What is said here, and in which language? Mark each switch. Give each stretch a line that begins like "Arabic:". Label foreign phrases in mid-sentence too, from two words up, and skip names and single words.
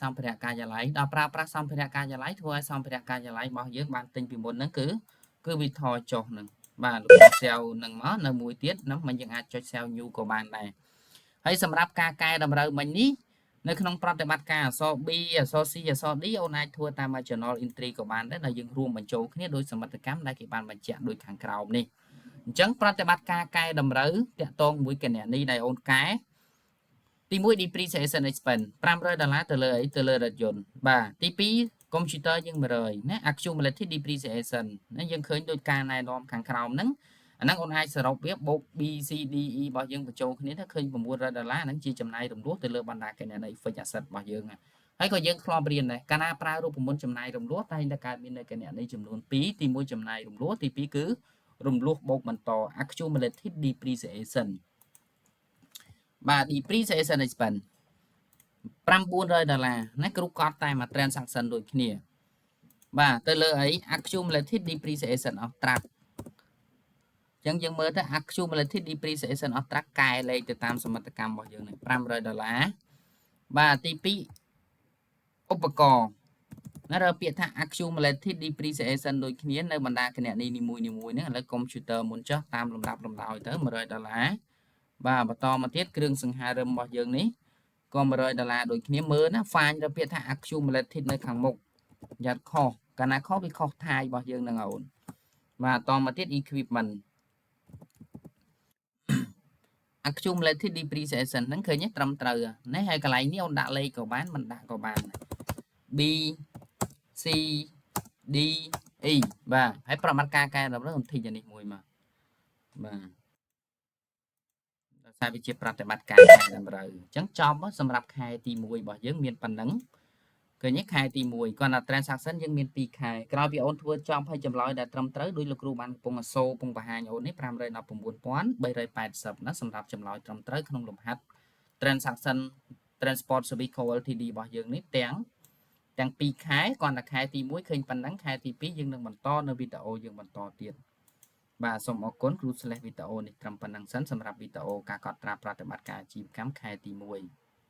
Khmer: សម្ភារៈការិយាល័យដល់ប្រើប្រាស់សម្ភារៈការិយាល័យធ្វើឲ្យសម្ភារៈការិយាល័យរបស់យើងបានទិញពីមុនហ្នឹងគឺវាថយចុះហ្នឹងបាទលោក sell ហ្នឹងមកនៅមួយទៀតហ្នឹងមិនយើងអាចចុច
English: sell new
Khmer: ក៏បានដែរហើយសម្រាប់ការកែតម្រូវមិញនេះ នៅក្នុងប្រតិបត្តិការអក្សរ B អក្សរ C អក្សរ D អូនអាចធ្វើតាម
English: journal entry
Khmer: ក៏បានដែរដែលយើងរួមបញ្ចូលគ្នាដោយសមិទ្ធកម្មដែលគេបានបញ្ជាក់ដូចខាងក្រោមនេះអ ញ្ចឹងប្រតិបត្តិការកែតម្រូវតាក់ទងមួយគណនីដែលអូនកែទី1
English: depreciation expense
Khmer: $500ទៅលើអីទៅលើរថយន្តបាទ ទី2 computer យើង100ណា
English: accumulated depreciation
Khmer: ណាយើងឃើញដូចការណែនាំខាងក្រោមហ្នឹងអាហ្នឹងអូនអាចសរុបវាបូក B C D E របស់យើងបញ្ចូលគ្នាទៅឃើញ$900ហ្នឹងជាចំណាយរំលោះទៅលើបណ្ដាគណនី
English: fixed asset
Khmer: របស់យើងហើយក៏យើងធ្លាប់រៀនដែរកាលណាប្រើរូបមន្តចំណាយរំលោះតែងតែកើតមាននៅគណនីចំនួន2ទី1ចំណាយរំលោះទី2គឺរំលោះបូកបន្ត
English: accumulated depreciation
Khmer: បាទ
English: depreciation expense
Khmer: $900 ណាគ្រូកត់តែមួយ transaction ដូចគ្នាបាទទៅលើអី
English: accumulated depreciation of track
Khmer: អញ្ចឹងយើងមើលទៅ
English: accumulated depreciation of track
Khmer: កែលេខទៅតាមសមិទ្ធកម្មរបស់យើងនេះ $500បាទទី2ឧបករណ៍ណារើពាក្យថា
English: accumulated depreciation
Khmer: ដូចគ្នានៅបណ្ដាគណនីនីមួយៗហ្នឹងឥឡូវ computer មុនចុះតាមលំដាប់លំដោយទៅ$100បាទបន្តមកទៀតគ្រឿងសង្ហារឹមរបស់យើងនេះក៏$100ដូចគ្នាមើលណា find ទៅពាក្យថា accumulated នៅខាងមុខយ៉ាត់ខុសកាលណាខុសវាខុសថាយរបស់យើងនឹងអូនបាទតមកទៀត equipment
English: accumulated depreciation
Khmer: ហ្នឹងឃើញទេត្រឹមត្រូវណាហើយកន្លែងនេះអូនដាក់លេខក៏បានមិនដាក់ក៏បាន B C D E បាទហើយប្រមាត់ការកែតម្រូវអូនធីកនេះមួយមកបាទ តែវាជាប្រតិបត្តិការកែតម្រូវអញ្ចឹងចប់សម្រាប់ខែទី1របស់យើងមានប៉ុណ្ណឹងឃើញទេខែទី1គាត់ថា transaction យើងមាន2ខែក្រោយពីអូនធ្វើចំហើយចម្លើ យដែលត្រឹមត្រូវដោយលោកគ្រូបានកំពុងសូកំពុងបង្ហាញអូននេះ 519,380 ណាសម្រាប់ចម្លើយត្រឹមត្រូវក្នុងលំហាត់ transaction transport service co ltd របស់យើងនេះទាំង2ខែគាត់ថាខែទី1ឃើញប៉ុណ្ណឹងខែទី2យើងនឹងបន្តនៅវីដេអូយើងបន្តទៀតបាទសូមអរគុណគ្រូ slash វីដេអូនេះត្រឹមប៉ុណ្ណឹងសិនសម្រាប់វីដេអូការកត់ត្រាប្រតិបត្តិការអាជីវកម្មខែទី1